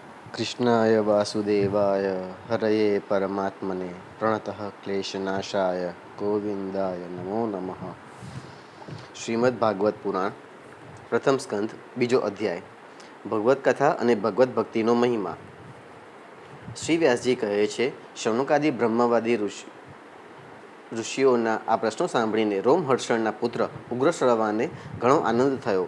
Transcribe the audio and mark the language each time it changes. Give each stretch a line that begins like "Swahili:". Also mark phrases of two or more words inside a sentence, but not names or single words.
Sanskrit: कृष्णाय वासुदेवाय हरये परमात्मने प्रणतः क्लेशनाशाय गोविंदाय नमो नमः।
Gujarati: શ્રીમદ ભાગવત પુરાણ પ્રથમ સ્કંધ બીજો અધ્યાય ભગવત કથા અને ભગવત ભક્તિનો મહિમા। શ્રી વ્યાસજી કહે છે, શૌનકાદિ બ્રહ્મવાદી ઋષિઓના આ પ્રશ્નો સાંભળીને રોમહર્ષણના પુત્ર ઉગ્રશ્રવાને ઘણો આનંદ થયો।